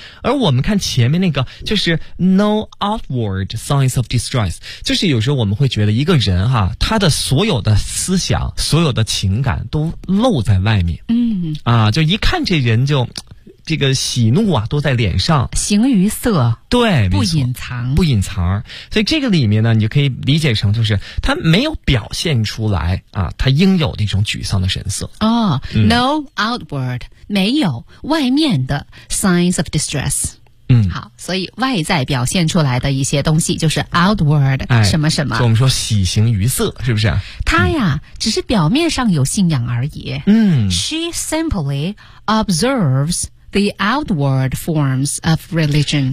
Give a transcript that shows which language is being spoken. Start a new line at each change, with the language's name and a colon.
Chinese: 而我们看前面那个，就是
English: no outward signs of distress，
Chinese: 就是有时候我们会觉得一个人哈、啊，他的所有的思想、所有的情感都露在外面。嗯，啊，就一看这人就，这个喜怒啊都在脸上，形于色，对，不隐藏，不隐藏。所以这个里面呢，你就可以理解成就是他没有表现出来啊，他应有的一种沮丧的神色。哦、嗯、，
English: no outward，
Chinese: 没有外面的
English: signs of distress。
Chinese: 嗯，好，所以外在表现出来的一些东西就是 outward、哎、什么什么，我们说喜形于色，是不是？他呀、嗯、只是表面上有信仰而已。嗯
English: ，She simply observes。 The outward forms of religion，